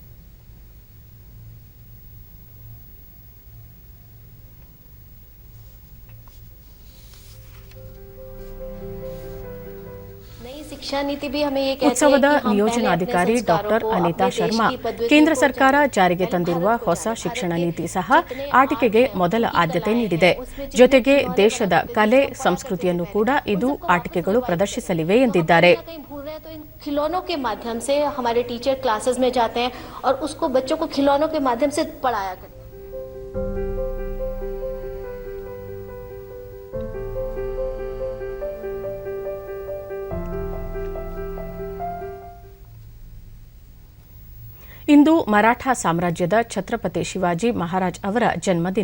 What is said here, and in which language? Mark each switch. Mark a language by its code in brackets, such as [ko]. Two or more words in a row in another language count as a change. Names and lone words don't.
[kn] ಉತ್ಸವದ ನಿಯೋಜನಾಧಿಕಾರಿ ಡಾಕ್ಟರ್ ಅನಿತಾ ಶರ್ಮಾ, ಕೇಂದ್ರ ಸರ್ಕಾರ ಜಾರಿಗೆ ತಂದಿರುವ ಹೊಸ ಶಿಕ್ಷಣ ನೀತಿ ಸಹ ಆಟಿಕೆಗೆ ಮೊದಲ ಆದ್ಯತೆ ನೀಡಿದೆ. ಜೊತೆಗೆ ದೇಶದ ಕಲೆ, ಸಂಸ್ಕೃತಿಯನ್ನು ಕೂಡ ಇದು ಆಟಿಕೆಗಳು ಪ್ರದರ್ಶಿಸಲಿವೆ ಎಂದಿದ್ದಾರೆ. [hi] खिलौनों के माध्यम से हमारे [en] teacher classes [hi] में जाते हैं और उसको बच्चों को खिलौनों के माध्यम से पढ़ाया करते हैं. [kn] ಇಂದು ಮರಾಠ ಸಾಮ್ರಾಜ್ಯದ ಛತ್ರಪತಿ ಶಿವಾಜಿ ಮಹಾರಾಜ್ ಅವರ ಜನ್ಮದಿನ.